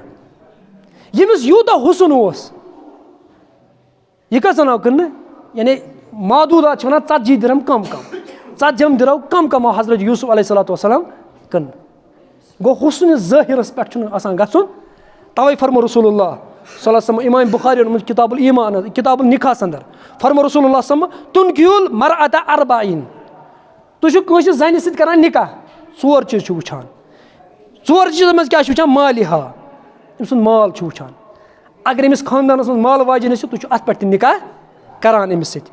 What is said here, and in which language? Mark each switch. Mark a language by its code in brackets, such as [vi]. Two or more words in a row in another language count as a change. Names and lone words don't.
[ks] ییٚمِس یوٗتاہ حُسن اوس یہِ کٔژَن آو کٕننہٕ یعنی معدوٗدات چھِ وَنان 40 دِرہم کَم 40 دِرہم کَم آو حضرت یوٗسف [ar] علیہ الصلوۃ وسلام [ks] کٕننہٕ. گوٚو حُسنہِ ظٲہِرَس پٮ۪ٹھ چھُنہٕ آسان گژھُن تَوَے فرمو رسول اللہ [ar] صلی اللہ علیہ وسلم [ks] اِمام بُخاری اوٚنمُت کِتاب الایٖمان کِتاب النِکاحَس اندر فرمو رسول اللہ [ar] صلی اللہ علیہ وسلم تُنکِحُل مَرأَۃَ أَربَعِیٖن [ks] تُہۍ چھِو کٲنٛسہِ زَنہِ سۭتۍ کران نِکاح 4 چیٖز چھِو وٕچھان. 4 چیٖزَن منٛز کیٛاہ چھِ وٕچھان مالِہا أمۍ سُنٛد مال چھُ وٕچھان. اگر أمِس خاندانَس منٛز مالہٕ واجٮ۪ن ٲسِو تُہۍ چھِو اَتھ پٮ۪ٹھ تہِ نِکاح کران أمِس سۭتۍ.